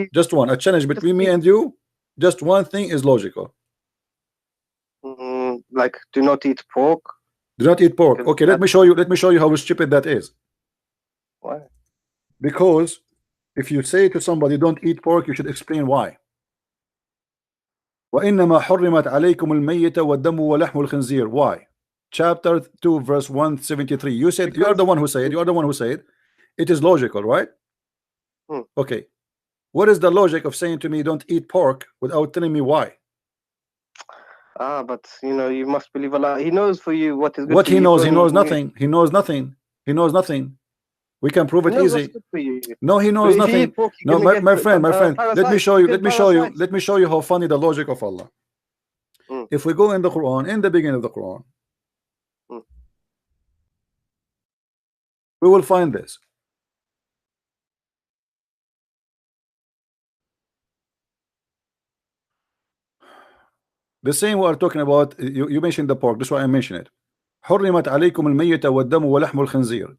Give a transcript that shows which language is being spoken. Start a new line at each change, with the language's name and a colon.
English: Just one. A challenge between me and you. Just one thing is logical. Like do not eat pork. Do not eat pork. Okay, let me show you. Let me show you how stupid that is. Why? Because if you say to somebody don't eat pork, you should explain why.
Arabic: وإنما حرمت عليكم الميتة والدم ولحم الخنزير.
English: Why? Chapter 2, verse 173. You said you are the one who said. You are the one who said. It is logical, right? Okay. What is the logic of saying to me don't eat pork without telling me why? But you know, you must believe Allah. He knows for you what is good. What he knows? He knows nothing. He knows nothing. He knows nothing. We can prove it easy. No, he knows nothing. No, my friend. Let me show you. Let me show you how funny the logic of Allah. If we go in the Quran, in the beginning of the Quran, we will find this. The same we are talking about. You mentioned the pork. That's why I mentioned it.
Arabic: حرمت عليكم الميتة والدم ولحم الخنزير.